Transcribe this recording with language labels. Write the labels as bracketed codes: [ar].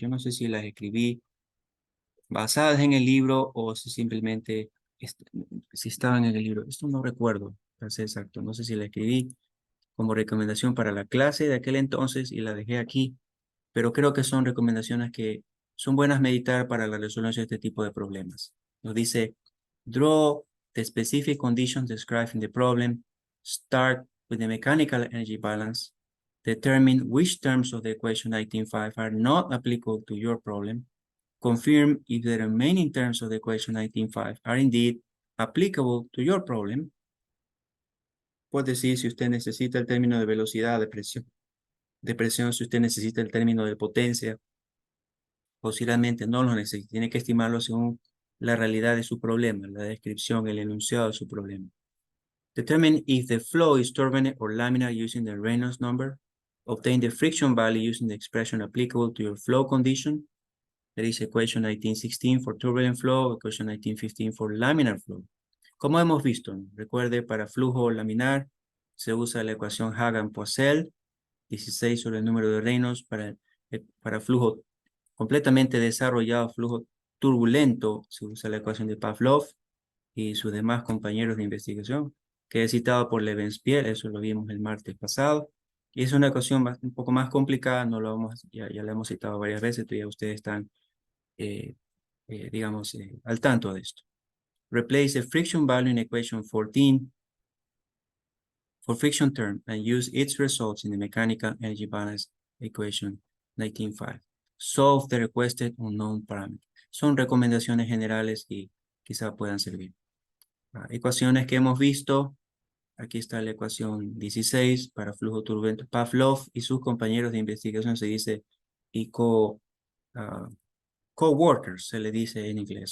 [es] Yo no sé si las escribí basadas en el libro, o si simplemente si estaban en el libro. Esto no recuerdo, para ser exacto. No sé si la escribí como recomendación para la clase de aquel entonces y la dejé aquí, pero creo que son recomendaciones que son buenas meditar para la resolución de este tipo de problemas. Nos dice: [en] draw the specific conditions described in the problem, start with the mechanical energy balance, determine which terms of the equation 19.5 are not applicable to your problem, confirm if the remaining terms of the equation 19.5 are indeed applicable to your problem. [es] Puede decir si usted necesita el término de velocidad, de presión, si usted necesita el término de potencia, posiblemente no lo necesite. Tiene que estimarlo según la realidad de su problema, la descripción, el enunciado de su problema. [en] Determine if the flow is turbulent or laminar using the Reynolds number. Obtain the friction value using the expression applicable to your flow condition. That is equation 1916 for turbulent flow, equation 1915 for laminar flow. [es] Como hemos visto, recuerde, para flujo laminar se usa la ecuación Hagan-Poiseuille, 16 sobre el número de Reynolds. Para flujo completamente desarrollado, flujo turbulento, se usa la ecuación de Pavlov y sus demás compañeros de investigación, que he citado por Levenspiel. Eso lo vimos el martes pasado. Y es una ecuación un poco más complicada, no lo vamos, ya la hemos citado varias veces, ya ustedes están, digamos, al tanto de esto. [en] Replace the friction value in equation 14 for friction term and use its results in the mechanical energy balance equation 19.5. Solve the requested unknown parameter. [es] Son recomendaciones generales y quizá puedan servir. Ecuaciones que hemos visto Aquí está la ecuación 16 para flujo turbulento. Pavlov y sus compañeros de investigación se dice y ah, coworkers, se le dice en inglés.